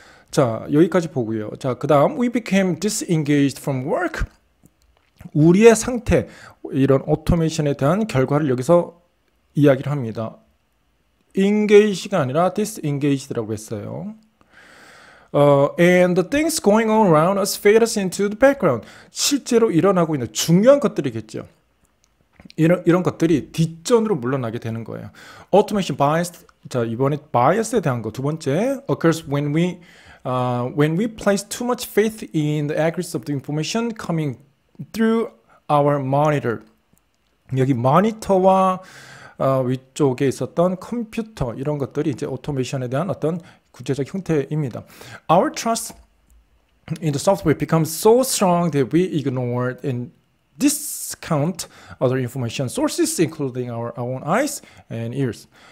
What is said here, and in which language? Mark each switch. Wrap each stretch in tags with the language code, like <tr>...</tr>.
<ko>자, 여기까지 보고요. 자, 그 다음</ko> <en>we became disengaged from work.</en> <ko>우리의 상태, 이런 오토메이션에 대한 결과를 여기서 이야기를 합니다. engage가 아니라 disengaged라고 했어요.</ko> <en>And the things going on around us fade us into the background.</en> <ko>실제로 일어나고 있는 중요한 것들이겠죠. 이런 것들이 뒷전으로 물러나게 되는 거예요.</ko> <en>Automation bias.</en> <ko>자, 이번에 bias에 대한 거 두 번째.</ko> <en>Occurs when we place too much faith in the accuracy of the information coming through our monitor.</en> <ko>여기 모니터와 위쪽에 있었던 컴퓨터 이런 것들이 이제 오토메이션에 대한 어떤 구체적 형태입니다.</ko> <en>Our trust in the software becomes so strong that we ignore and discount other information sources, including our own eyes and ears.</en>